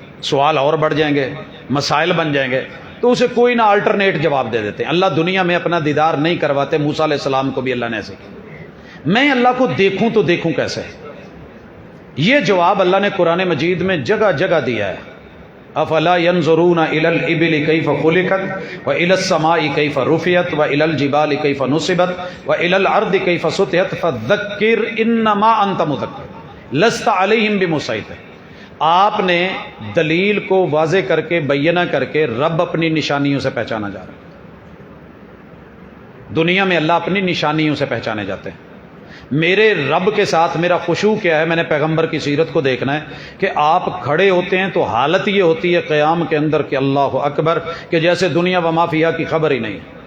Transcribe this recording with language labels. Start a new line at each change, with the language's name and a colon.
Urdu: سوال اور بڑھ جائیں گے, مسائل بن جائیں گے, تو اسے کوئی نہ الٹرنیٹ جواب دے دیتے ہیں. اللہ دنیا میں اپنا دیدار نہیں کرواتے. موسیٰ علیہ السلام کو بھی اللہ نے ایسے کیا. میں اللہ کو دیکھوں تو دیکھوں کیسے؟ یہ جواب اللہ نے قرآن مجید میں جگہ جگہ دیا ہے.
Arabic: افلا ينظرون الى الابل كيف خلقت والى السماء كيف رفعت والى الجبال كيف نصبت والى الارض كيف سطحت فذكر انما انت مذکر لست عليهم بمسيطر.
Urdu: آپ نے دلیل کو واضح کر کے بینہ کر کے رب اپنی نشانیوں سے پہچانا جا رہا ہے. دنیا میں اللہ اپنی نشانیوں سے پہچانے جاتے ہیں. میرے رب کے ساتھ میرا خشوع کیا ہے؟ میں نے پیغمبر کی سیرت کو دیکھنا ہے کہ آپ کھڑے ہوتے ہیں تو حالت یہ ہوتی ہے قیام کے اندر کہ اللہ اکبر, کہ جیسے دنیا و ما فیہا کی خبر ہی نہیں.